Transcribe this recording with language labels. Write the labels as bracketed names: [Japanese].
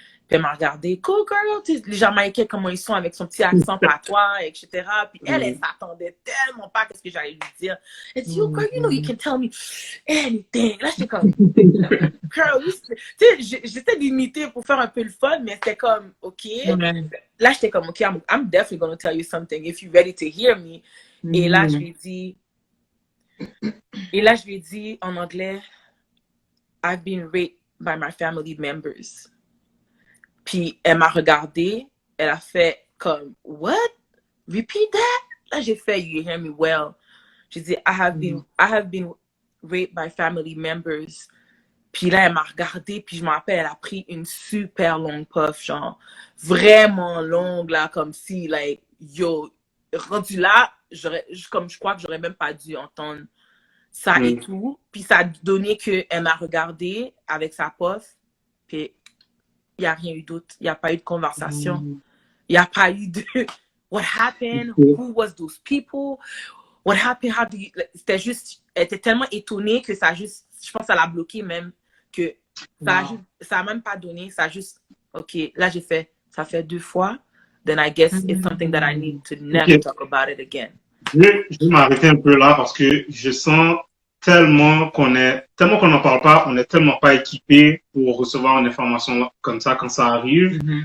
[French] Puis elle m'a regardé, cool girl, tu sais, les Jamaïcains, comment ils sont avec son petit accent patois, etc. Puis elle s'attendait tellement pas à ce que j'allais lui dire. Elle dit, [English] oh girl, you know, you can tell me anything. [French] Là, j'étais comme, girl, tu sais, j'essaie d'imiter pour faire un peu le fun, mais c'était comme, OK. Là, j'étais comme, OK, [English] I'm definitely gonna tell you something if you're ready to hear me. [French] Et là, je lui ai dit en anglais, [English] I've been raped by my family members. [French] Puis elle m'a regardé, elle a fait comme, [English] what? Repeat that? [French] Là, j'ai fait, [English] you hear me well. [French] J'ai dit, [English] I have been raped by family members. [French] Puis là, elle m'a regardé, puis je me rappelle, elle a pris une super longue puff, genre, vraiment longue, là, comme si, like, yo, rendu là, je crois que j'aurais même pas dû entendre ça et tout. Puis ça a donné qu'elle m'a regardé avec sa puff, puis il n'y a rien eu d'autre. Il n'y a pas eu de conversation. Il n'y a pas eu de [English] what happened, who was those people, what happened, how do you... [French] C'était juste, elle était tellement étonnée que ça juste, je pense que ça l'a bloqué même, que ça a même pas donné, ça a juste, OK, là j'ai fait, ça fait 2 fois, [English] then I guess it's something that I need to never talk about it again. [French] Je vais m'arrêter un peu là parce que je sens tellement qu'on n'en parle pas, on n'est tellement pas équipé pour recevoir une information comme ça quand ça arrive.